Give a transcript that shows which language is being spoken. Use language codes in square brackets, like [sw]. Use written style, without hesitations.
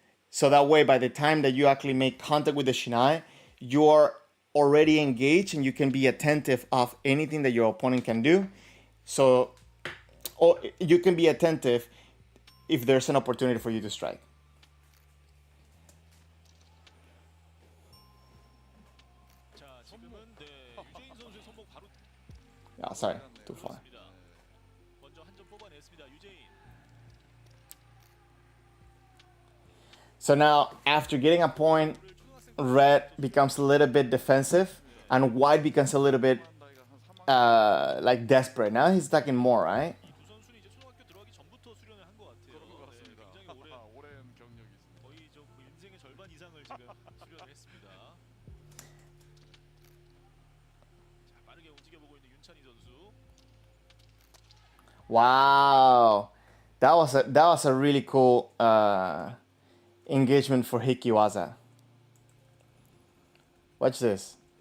[en] So that way, by the time that you actually make contact with the shinai, you're already engaged and you can be attentive of anything that your opponent can do. So, or you can be attentive if there's an opportunity for you to strike. [ko] 자, 지금은 네, 유재인 선수의 손목 바로 [en] Oh, sorry, too far. [ko] 먼저 한 점 뽑아냈습니다. 유재인. [en] So now, after getting a point, Red becomes a little bit defensive, and White becomes a little bit like desperate. Now he's attacking more, right? [ko] 이 두 선수는 이제 초등학교 들어가기 전부터 수련을 한 것 같아요. 네, 굉장히 오랜 경력이 있습니다. 거의 저 인생의 절반 이상을 지금 수련을 했습니다. 자, 빠르게 움직여보고 있는 윤찬희 선수. [en] Wow, that was a really cool engagement for Hikiwaza. Watch this.